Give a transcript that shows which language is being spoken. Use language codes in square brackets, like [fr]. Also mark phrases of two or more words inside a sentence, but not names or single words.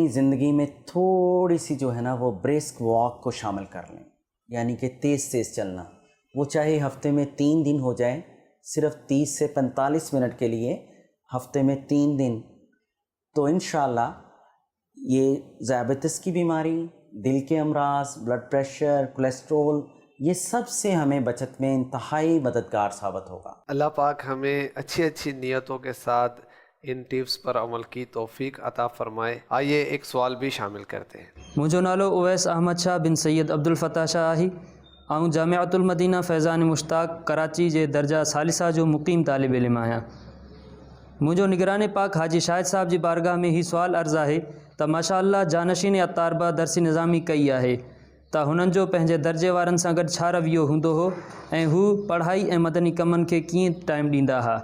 [ur] زندگی میں تھوڑی سی جو ہے نا وہ [en] brisk walk [ur] کو شامل کر لیں، یعنی کہ تیز تیز چلنا، وہ چاہے ہفتے میں 3 دن ہو جائے، صرف 30 سے 45 منٹ کے لیے ہفتے میں 3 دن، تو انشاءاللہ یہ ذیابیطس کی بیماری، دل کے امراض، [en] blood pressure, [ur] کولیسٹرول، یہ سب سے ہمیں بچت میں انتہائی مددگار ثابت ہوگا۔ اللہ پاک ہمیں اچھی اچھی نیتوں کے ساتھ ان ٹپس پر عمل کی توفیق عطا فرمائے۔ آئیے ایک سوال بھی شامل کرتے ہیں۔ [sd] मुंहिंजो नालो उवैस अहमद शाह बिन सैयद अब्दुल फ़ताह शाह आहे। ऐं जामिअतुल मदीना फैज़ान मुश्ताक कराची जे दर्जा सालिसा जो मुक़ीम तालिब इल्म आहियां। मुंहिंजो निगरान पाक हाजी शाहिद साहब जी बारगाह में ही सुवाल अर्ज़ु आहे त माशाअल्लाह जानशीन अतारबा दर्सी निज़ामी कई आहे त हुननि जो पंहिंजे दर्जे वारनि सां गॾु छा रवैयो हूंदो हो ऐं हू पढ़ाई ऐं मदनी कमनि खे कीअं टाइम ॾींदा हुआ।